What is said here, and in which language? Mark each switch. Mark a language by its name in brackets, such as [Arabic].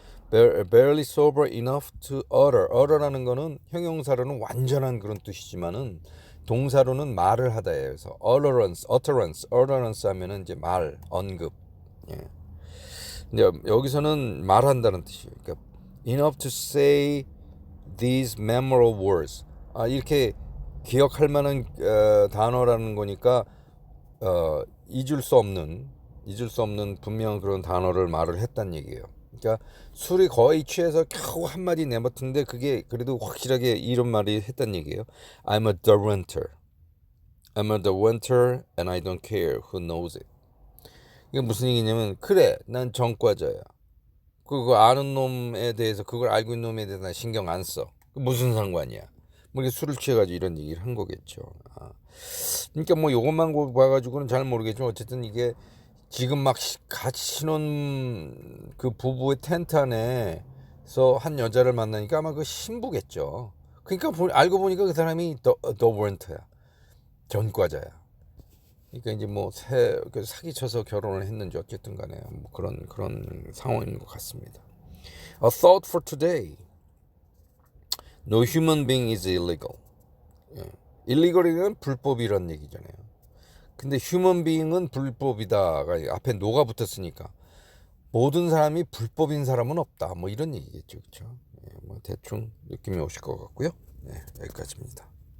[English] barely sober enough to utter [Korean] 라는 거는 형용사로는 완전한 그런 뜻이지만은 동사로는 말을 하다예요. 그래서 utterance 하면은 이제 말, 언급. 예. 근데 여기서는 말한다는 뜻이에요. 그러니까 [English] enough to say these memorable words. [Korean] 이렇게 기억할 만한 단어라는 거니까 잊을 수 없는 분명한 그런 단어를 말을 했단 얘기예요. 그러니까 술이 거의 취해서 겨우 한마디 내뱉는데 그게 그래도 확실하게 이런 말이 했단 얘기예요. [English] I'm a Derwenter and I don't care who knows it. [Korean] 이게 무슨 얘기냐면 그래 난 전과자야. 그거 아는 놈에 대해서 그걸 알고 있는 놈에 대해서 난 신경 안 써. 무슨 상관이야. 뭐 이렇게 술을 취해가지고 이런 얘기를 한 거겠죠. 그러니까 뭐 요것만 봐가지고는 잘 모르겠지만 어쨌든 이게 지금 막 같이 신혼 그 부부의 텐트 안에서 한 여자를 만나니까 아마 그 신부겠죠. 그러니까 알고 보니까 그 사람이 더 워런트야. 전과자야. 그러니까 이제 뭐 사기쳐서 결혼을 했는지 어쨌든 간에 뭐 그런 상황인 것 같습니다. [English] A thought for today. No human being is illegal. [Korean] 예. illegal이면 불법이란 얘기잖아요. 근데 human being은 불법이다가 앞에 no가 붙었으니까 모든 사람이 불법인 사람은 없다. 뭐 이런 얘기겠죠, 그렇죠? 예, 뭐 대충 느낌이 오실 것 같고요. 네, 여기까지입니다.